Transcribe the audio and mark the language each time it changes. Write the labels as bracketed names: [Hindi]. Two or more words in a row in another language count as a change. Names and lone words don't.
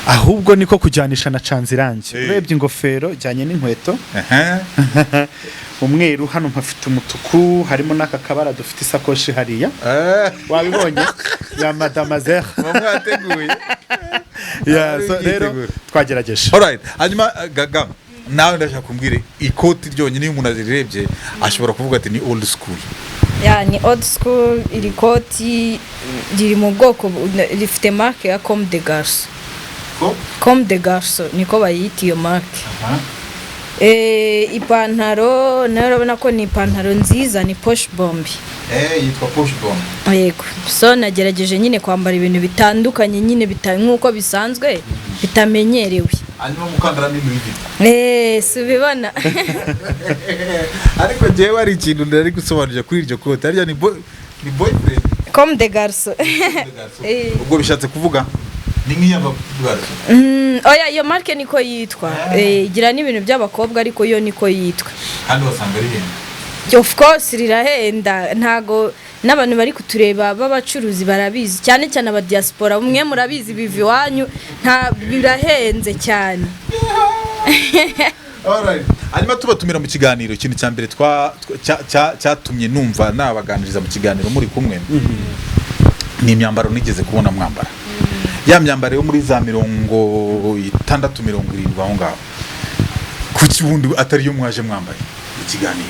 [Kinyarwanda] ahubwo niko kujyanisha na canzirange urebye ingofero jyanye n'inkweto umweru hano mpafite umutuku harimo n'aka kabara dufite isakoshi hariya wabibonye ya madamazer bamwateguye rero twagerageje alright hanyuma Gaga nawe ndashaka kumbwira ikoti ryonyine iyo umuntu azirebye ashobora kuvuga ati ni [English] old school [Kinyarwanda] ni [English] old school [Kinyarwanda] iri koti riri mu bwoko rifite marque ya comme des garçons comme des garçons niko bayita iyo marque ipantaro nayo urabona ko ni ipantaro nziza ni [French] poche bombe [Kinyarwanda] yitwa [French] poche bombe [Kinyarwanda] yego so nagerageje nyine kwambara ibintu bitandukanye nyine nk'uko bisanzwe bitamenyerewe hanyuma mukandara n'ibindi subibona ariko jewe ari ikintu ndari gusobanurira kuri iryo kote arya ni boyfriend comme des garçons ubwo bishatse kuvuga ni nk'iy'abagabo oya iyo marque niko yitwa igira n'ibintu by'abakobwa ariko yo niko yitwa kandi wasanga ari henda [English] of course [Kinyarwanda] rirahenda ntago n'abantu bari kutureba b'abacuruzi barabizi cyane cyane aba diaspora umwe murabizi bivi wanyu nta birahenze cyane alright hanyuma tubatumira mu kiganiro ikintu cya mbere cyatumye numva nabaganiriza mu kiganiro muri kumwe ni imyambaro nigeze kubona mwambara ya myambaro yo muri za 60 70 aho ngaho kuki bundi atari yo mwaje mwambaye ikiganiro